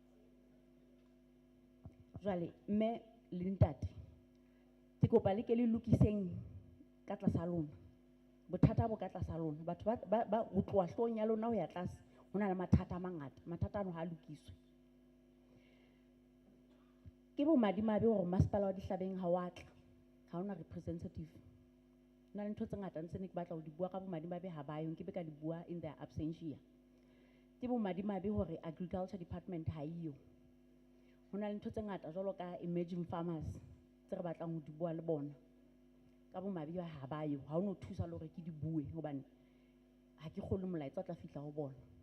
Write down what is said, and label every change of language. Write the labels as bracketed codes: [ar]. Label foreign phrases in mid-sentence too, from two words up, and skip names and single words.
[st] Jwale mme le ntate ke kopa le ke le lokiseng ka tlasa lona, bothata bo ka tlasa lona, batho ba ho tloha hloohong ya lona ho ya tlase ho na le mathata a mangata, mathata ano ha lokiswe. Ke bo madimabe hore masepala wa Dihlabeng ha wa tla, ha ona representative. Na le ntho tse ngata ntse ne ke batla ho di bua ka bo madimabe ha ba yo, ke be ka di bua [en] in their absentia. [st] Ke bo madimabe hore [en] agriculture department [st] ha iyo. Ho na le ntho tse ngata jwalo ka [en] emerging farmers [st] tse re batlang ho di bua le bona. Ka bo madimabe ha ba yo, ha ono thusa le hore ke di bue hobane ha ke kgone molaetsa o tla fihla ho bona.